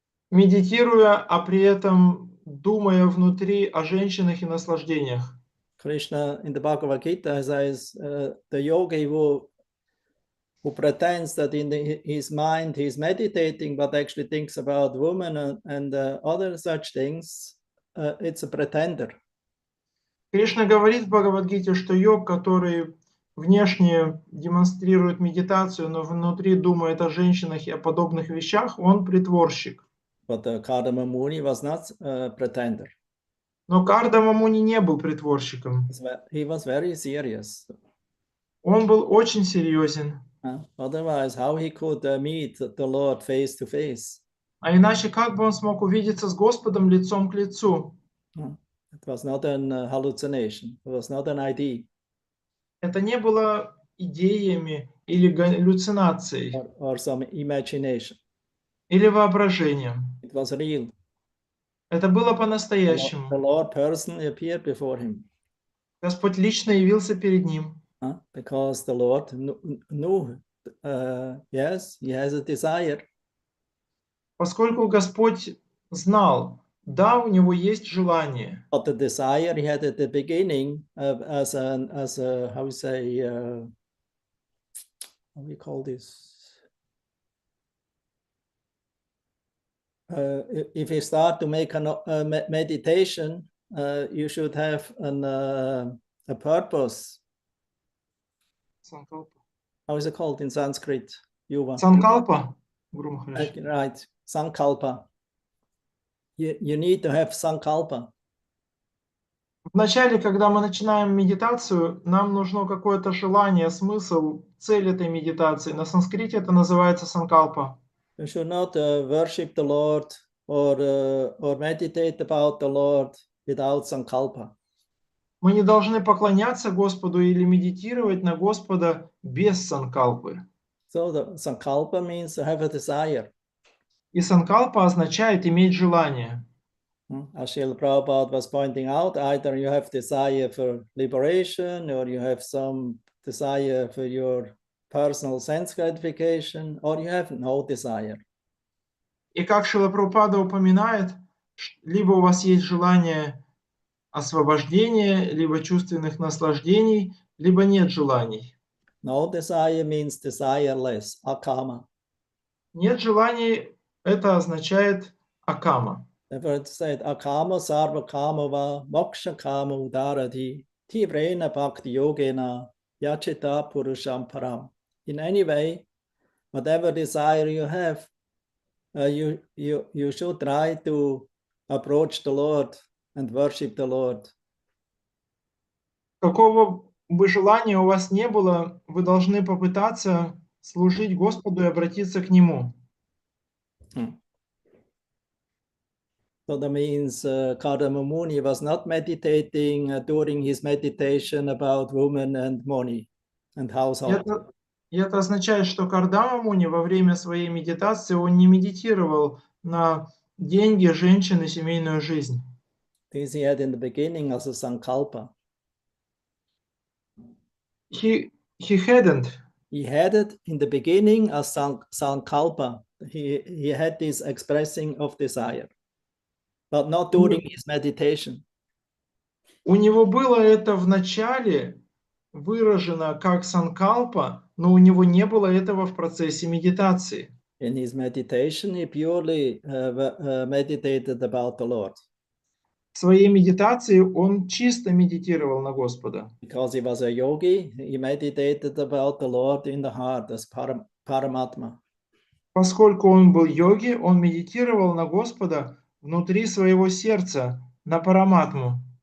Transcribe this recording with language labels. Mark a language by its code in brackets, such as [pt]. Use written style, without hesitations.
[ru] Медитируя, а при этом думая внутри о женщинах и наслаждениях. [en] Krishna in the Bhagavad Gita says the yogi who pretends that in his mind he's meditating, but actually thinks about women and other such things, it's a pretender. [ru] Кришна говорит в Бхагавад-гите, что йог, который внешне демонстрирует медитацию, но внутри думает о женщинах и о подобных вещах, он притворщик. [en] But Kardama Muni was not a pretender. [ru] Но Кардама Муни не был притворщиком. [en] He was very serious. [ru] Он был очень серьезен. [en] Otherwise, how he could meet the Lord face to face? [ru] А иначе как бы он смог увидеться с Господом лицом к лицу? [en] It was not an hallucination. It was not an idea [ru] Это не было идеями или галлюцинацией, [en] or some imagination. [ru] или воображением. [en] It was real. [ru] Это было [en] The [ru] по-настоящему. [en] Lord personally appeared before him. [ru] Господь лично явился перед ним, [en] Because the Lord knew, yes, he has a desire. [ru] поскольку Господь знал, да, у него есть желание, [en] But the desire he had at the beginning as a how we say, how we call this? If you start to make a meditation, you should have a purpose. [ru] санкалпа. [en] How is it called in Sanskrit? Yuva. [ru] Санкалпа, Гуру Махарадж. [en] Right, sankalpa. You need to have sankalpa. [ru] Вначале, когда мы начинаем медитацию, нам нужно какое-то желание, смысл, цель этой медитации. На санскрите это называется санкалпа. [en] You should not worship the Lord or meditate about the Lord without sankalpa. [ru] Мы не должны поклоняться Господу или медитировать на Господа без санкалпы. [en] So the sankalpa means to have a desire. [ru] И санкалпа означает иметь желание. [en] As Srila Prabhupada was pointing out, either you have desire for liberation or you have some desire for your personal sense gratification, or you have no desire. [ru] И как Шрила Прабхупада упоминает, либо у вас есть желание освобождения, либо чувственных наслаждений, либо нет желаний. [en] No desire means desireless, akama. [ru] Нет желаний – это означает акама. [en] Therefore it said, [sa] akama sarva kama va moksha kama udarati tivrena bhakti yogena yachita purusham param. [en] In any way, whatever desire you have, you should try to approach the Lord and worship the Lord. [ru] Какого бы желания у вас не было, вы должны попытаться служить Господу и обратиться к Нему. [en] So that means Kardama Muni was not meditating during his meditation about women and money and household. [ru] И это означает, что Кардама Муни во время своей медитации он не медитировал на деньги, женщин и семейную жизнь. [en] This he had in the beginning as a sankalpa. He hadn't. He had it in the beginning as sankalpa. He had this expressing of desire, but not during his meditation. [ru] У него было это в начале выражено как санкалпа, но у него не было этого в процессе медитации. [en] In his meditation, he purely meditated about the Lord. [ru] В своей медитации он чисто медитировал на Господа. [en] Because he was a yogi, he meditated about the Lord in the heart as Paramatma. [ru] Поскольку он был йоги, он медитировал на Господа внутри своего сердца, на Параматму.